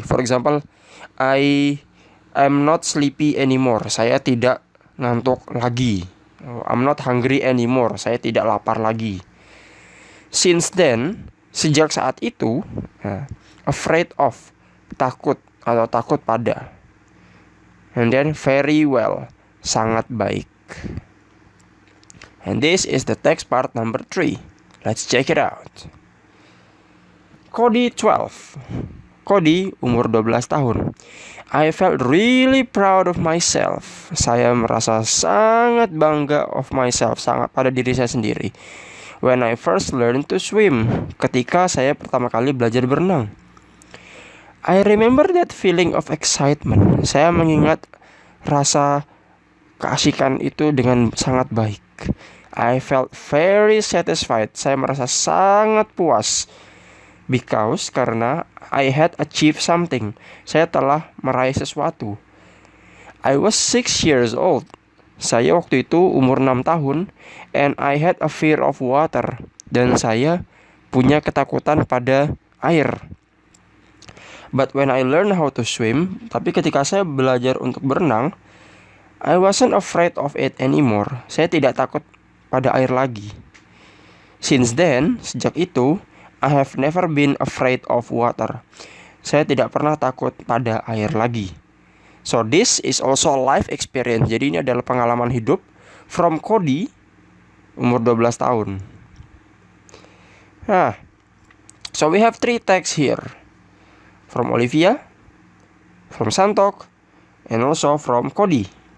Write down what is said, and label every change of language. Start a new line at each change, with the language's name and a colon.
English: For example, I'm not sleepy anymore.
Indonesian: Saya tidak ngantuk lagi.
English: I'm not hungry anymore.
Indonesian: Saya tidak lapar lagi.
English: Since then,
Indonesian: sejak saat itu,
English: afraid of,
Indonesian: takut atau takut pada.
English: And then very well,
Indonesian: sangat baik.
English: And this is the text part number 3. Let's check it out.
Indonesian: Cody 12. Cody umur 12 tahun.
English: I felt really proud of myself.
Indonesian: Saya merasa sangat bangga
English: of myself,
Indonesian: sangat pada diri saya sendiri.
English: When I first learned to swim,
Indonesian: ketika saya pertama kali belajar berenang.
English: I remember that feeling of excitement.
Indonesian: Saya mengingat rasa keasikan itu dengan sangat baik.
English: I felt very satisfied.
Indonesian: Saya merasa sangat puas.
English: Karena I had achieved something.
Indonesian: Saya telah meraih sesuatu.
English: I was 6 years old.
Indonesian: Saya waktu itu umur 6 tahun.
English: And I had a fear of water.
Indonesian: Dan saya punya ketakutan pada air.
English: But when I learned how to swim,
Indonesian: tapi ketika saya belajar untuk berenang,
English: I wasn't afraid of it anymore.
Indonesian: Saya tidak takut pada air lagi.
English: Since then,
Indonesian: sejak itu,
English: I have never been afraid of water.
Indonesian: Saya tidak pernah takut pada air lagi.
English: So this is also a life experience.
Indonesian: Jadi ini adalah pengalaman hidup from Cody, umur 12 tahun.
English: So we have 3 texts here. From Olivia, from Santok, and also from Cody.